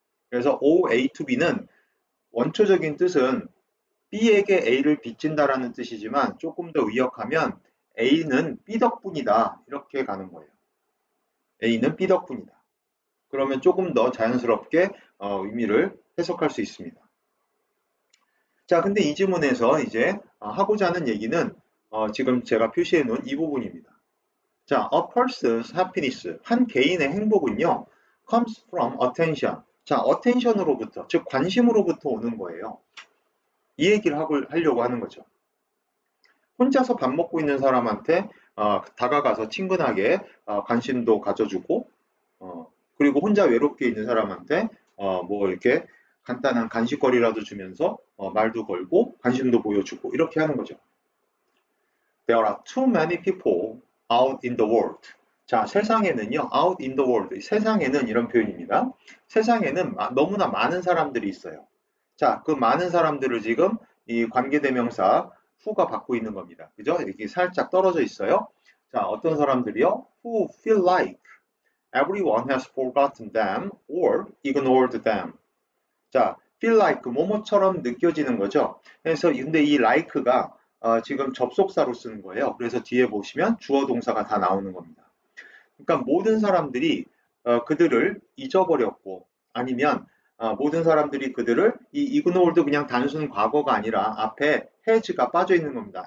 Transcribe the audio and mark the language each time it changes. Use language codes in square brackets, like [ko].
[ko] 그래서 O A to B는 원초적인 뜻은 B에게 A를 빚진다라는 뜻이지만 조금 더 의역하면 A는 B 덕분이다 이렇게 가는 거예요. A는 B 덕분이다. 그러면 조금 더 자연스럽게 의미를 해석할 수 있습니다. 자, 근데 이 지문에서 이제 하고자 하는 얘기는 지금 제가 표시해 놓은 이 부분입니다. [en] 자, a person's happiness, [ko] 한 개인의 행복은요, [en] comes from attention. [ko] 자, attention으로부터, 즉 관심으로부터 오는 거예요. 이 얘기를 하려고 하는 거죠. 혼자서 밥 먹고 있는 사람한테 다가가서 친근하게 관심도 가져주고, 그리고 혼자 외롭게 있는 사람한테 뭐 이렇게 간단한 간식거리라도 주면서 말도 걸고 관심도 보여주고 이렇게 하는 거죠. [en] There are too many people out in the world. 자, [ko] 세상에는요, [en] out in the world. [ko] 세상에는 이런 표현입니다. 세상에는 너무나 많은 사람들이 있어요. 자, 그 많은 사람들을 지금 이 관계대명사 who가 받고 있는 겁니다. 그죠? 이렇게 살짝 떨어져 있어요. 자, 어떤 사람들이요? [en] Who feel like everyone has forgotten them or ignored them. [ko] 자, [en] feel like [ko] 뭐뭐처럼 느껴지는 거죠. 그래서 근데 이 like가 지금 접속사로 쓰는 거예요. 그래서 뒤에 보시면 주어 동사가 다 나오는 겁니다. 그러니까 모든 사람들이 그들을 잊어버렸고 아니면 모든 사람들이 그들을 이 ignored 그냥 단순 과거가 아니라 앞에 has가 빠져 있는 겁니다.